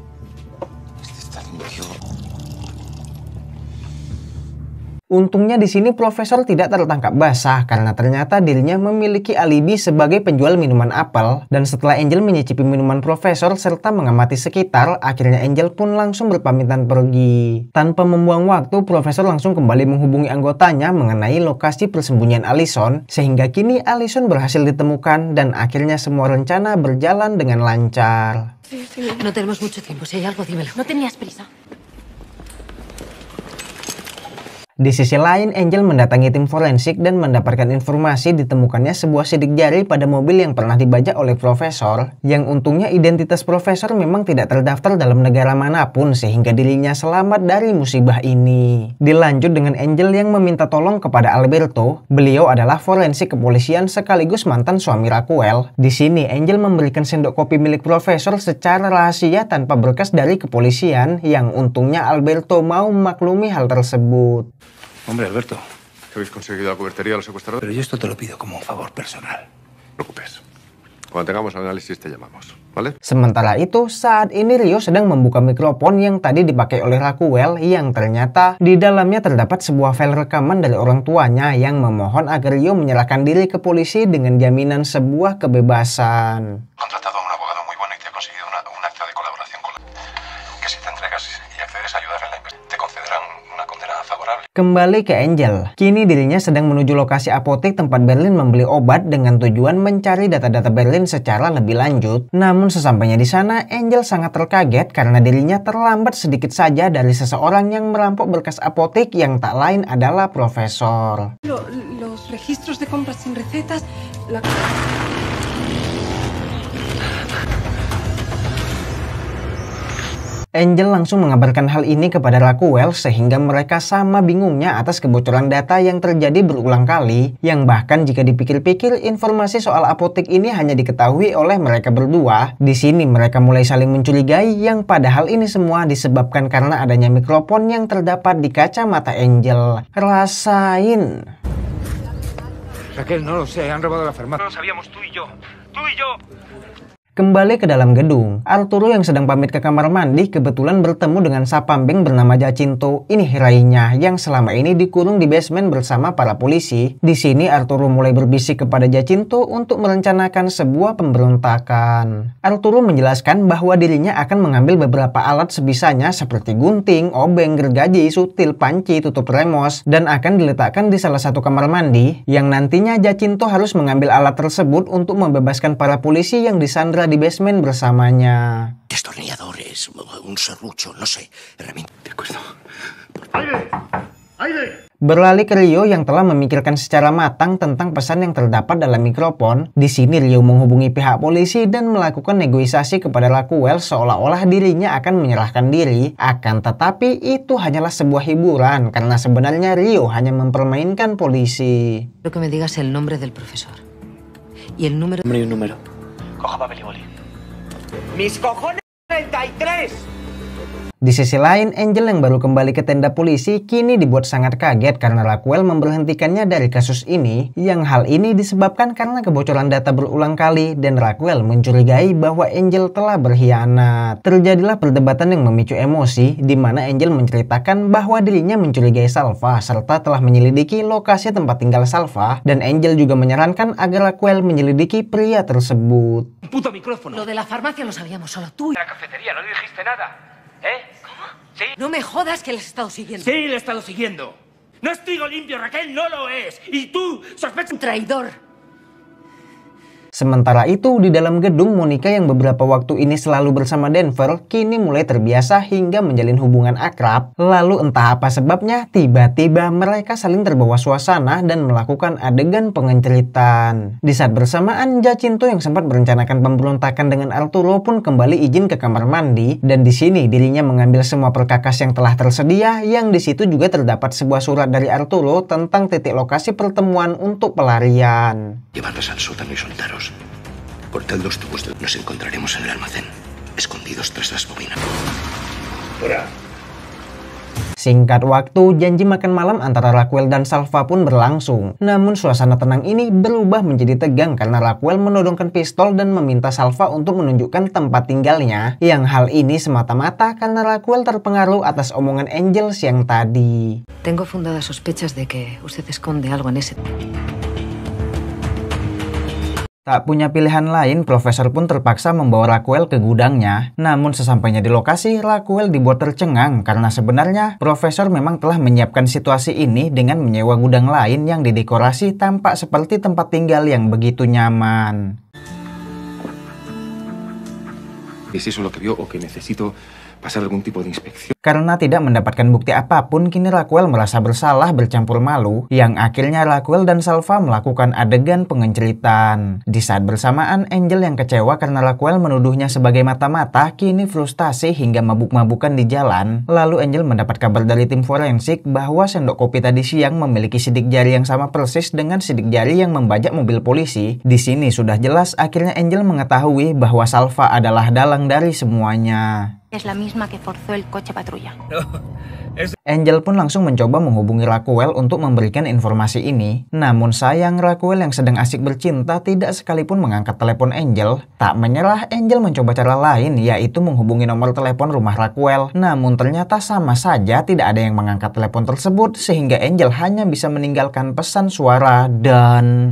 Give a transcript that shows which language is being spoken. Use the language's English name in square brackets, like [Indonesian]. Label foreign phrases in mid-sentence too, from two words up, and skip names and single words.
[Indonesian] Untungnya di sini Profesor tidak tertangkap basah karena ternyata dirinya memiliki alibi sebagai penjual minuman apel, dan setelah Angel menyicipi minuman Profesor serta mengamati sekitar, akhirnya Angel pun langsung berpamitan pergi. Tanpa membuang waktu, Profesor langsung kembali menghubungi anggotanya mengenai lokasi persembunyian Allison, sehingga kini Allison berhasil ditemukan dan akhirnya semua rencana berjalan dengan lancar. [Spanish] No tenemos mucho tiempo, si hay algo dímelo. No tenías prisa. [Indonesian] Di sisi lain, Angel mendatangi tim forensik dan mendapatkan informasi ditemukannya sebuah sidik jari pada mobil yang pernah dibajak oleh Profesor, yang untungnya identitas Profesor memang tidak terdaftar dalam negara manapun sehingga dirinya selamat dari musibah ini. Dilanjut dengan Angel yang meminta tolong kepada Alberto. Beliau adalah forensik kepolisian sekaligus mantan suami Raquel. Di sini Angel memberikan sendok kopi milik Profesor secara rahasia tanpa berkas dari kepolisian, yang untungnya Alberto mau memaklumi hal tersebut. [Spanish] Hombre, Alberto, que habéis conseguido la cubertería a los secuestradores. Pero yo esto te lo pido como un favor personal. No te preocupes. Cuando tengamos el análisis te llamamos, ¿vale? [Indonesian] Sementara itu, saat ini Rio sedang membuka mikrofon yang tadi dipakai oleh Raquel, yang ternyata di dalamnya terdapat sebuah file rekaman dari orang tuanya yang memohon agar Rio menyerahkan diri ke polisi dengan jaminan sebuah kebebasan. [Spanish] Contratado a un abogado muy bueno y te ha conseguido un acta de colaboración con la... Que si te entregas y accedes a ayudar en la investigación, te concederán una condena favorable. [Indonesian] Kembali ke Angel. Kini dirinya sedang menuju lokasi apotek tempat Berlin membeli obat dengan tujuan mencari data-data Berlin secara lebih lanjut. Namun sesampainya di sana, Angel sangat terkaget karena dirinya terlambat sedikit saja dari seseorang yang merampok berkas apotek yang tak lain adalah Profesor. [Spanish] Los registros de compras sin recetas... [Indonesian] Angel langsung mengabarkan hal ini kepada Raquel sehingga mereka sama bingungnya atas kebocoran data yang terjadi berulang kali, yang bahkan jika dipikir-pikir informasi soal apotek ini hanya diketahui oleh mereka berdua. Di sini mereka mulai saling mencurigai, yang padahal ini semua disebabkan karena adanya mikrofon yang terdapat di kacamata Angel. Rasain. [Spanish] Raquel, no lo sé, han robado la farmacia. No lo sabíamos tú y yo. ¡Tú y yo! [Indonesian] Kembali ke dalam gedung, Arturo yang sedang pamit ke kamar mandi kebetulan bertemu dengan sapambeng bernama Jacinto, ini Hirainya, yang selama ini dikurung di basement bersama para polisi. Di sini Arturo mulai berbisik kepada Jacinto untuk merencanakan sebuah pemberontakan. Arturo menjelaskan bahwa dirinya akan mengambil beberapa alat sebisanya seperti gunting, obeng, gergaji, sutil, panci, tutup remos, dan akan diletakkan di salah satu kamar mandi, yang nantinya Jacinto harus mengambil alat tersebut untuk membebaskan para polisi yang disandra di basement bersamanya. [Spanish] Destornilladores, un serrucho, no sé, herramienta. De acuerdo. ¡Aire! ¡Aire! [Indonesian] Beralih ke Rio yang telah memikirkan secara matang tentang pesan yang terdapat dalam mikrofon. Di sini Rio menghubungi pihak polisi dan melakukan negosiasi kepada Raquel seolah-olah dirinya akan menyerahkan diri. Akan tetapi itu hanyalah sebuah hiburan karena sebenarnya Rio hanya mempermainkan polisi. [Spanish] Quiero que me digas el nombre del profesor y el número. Hombre, un número. Coja papel y boli. ¡Mis cojones 33! [Indonesian] Di sisi lain, Angel yang baru kembali ke tenda polisi kini dibuat sangat kaget karena Raquel memberhentikannya dari kasus ini, yang hal ini disebabkan karena kebocoran data berulang kali dan Raquel mencurigai bahwa Angel telah berkhianat. Terjadilah perdebatan yang memicu emosi, di mana Angel menceritakan bahwa dirinya mencurigai Salva serta telah menyelidiki lokasi tempat tinggal Salva, dan Angel juga menyarankan agar Raquel menyelidiki pria tersebut. [Spanish] Puto micrófono. Lo de la farmacia lo sabíamos solo tú. En la cafetería no dijiste nada. ¿Eh? ¿Cómo? ¿Sí? No me jodas que le has estado siguiendo. Sí, le he estado siguiendo. No es trigo limpio, Raquel, no lo es. Y tú sospechas... Un traidor. [Indonesian] Sementara itu, di dalam gedung, Monica yang beberapa waktu ini selalu bersama Denver, kini mulai terbiasa hingga menjalin hubungan akrab. Lalu entah apa sebabnya, tiba-tiba mereka saling terbawa suasana dan melakukan adegan pengenceritan. Di saat bersamaan, Jacinto yang sempat merencanakan pemberontakan dengan Arturo pun kembali izin ke kamar mandi, dan di sini dirinya mengambil semua perkakas yang telah tersedia, yang di situ juga terdapat sebuah surat dari Arturo tentang titik lokasi pertemuan untuk pelarian. [Spanish] Llevarlos al sótano y soltaros. Cortad los tubos. Nos encontraremos en el almacén, escondidos tras las bobinas. Fuera. [Indonesian] Singkat waktu, janji makan malam antara Raquel dan Salva pun berlangsung. Namun suasana tenang ini berubah menjadi tegang karena Raquel menodongkan pistol dan meminta Salva untuk menunjukkan tempat tinggalnya. Yang hal ini semata-mata karena Raquel terpengaruh atas omongan Angel siang tadi. [Spanish] Tengo fundadas sospechas de que usted esconde algo en ese... [Indonesian] Tak punya pilihan lain, Profesor pun terpaksa membawa Raquel ke gudangnya. Namun sesampainya di lokasi, Raquel dibuat tercengang karena sebenarnya Profesor memang telah menyiapkan situasi ini dengan menyewa gudang lain yang didekorasi tampak seperti tempat tinggal yang begitu nyaman. [Spanish] ¿Es eso lo que vio o que necesito pasar algún tipo de inspección. [Indonesian] Karena tidak mendapatkan bukti apapun, kini Raquel merasa bersalah bercampur malu, yang akhirnya Raquel dan Salva melakukan adegan pengenceritan. Di saat bersamaan, Angel yang kecewa karena Raquel menuduhnya sebagai mata-mata, kini frustasi hingga mabuk-mabukan di jalan. Lalu Angel mendapat kabar dari tim forensik bahwa sendok kopi tadi siang memiliki sidik jari yang sama persis dengan sidik jari yang membajak mobil polisi. Di sini sudah jelas akhirnya Angel mengetahui bahwa Salva adalah dalang dari semuanya. [Spanish] Es la misma que forzó el coche patrulla. [Indonesian] Angel pun langsung mencoba menghubungi Raquel untuk memberikan informasi ini. Namun sayang, Raquel yang sedang asik bercinta tidak sekalipun mengangkat telepon Angel. Tak menyerah, Angel mencoba cara lain, yaitu menghubungi nomor telepon rumah Raquel. Namun ternyata sama saja tidak ada yang mengangkat telepon tersebut, sehingga Angel hanya bisa meninggalkan pesan suara dan...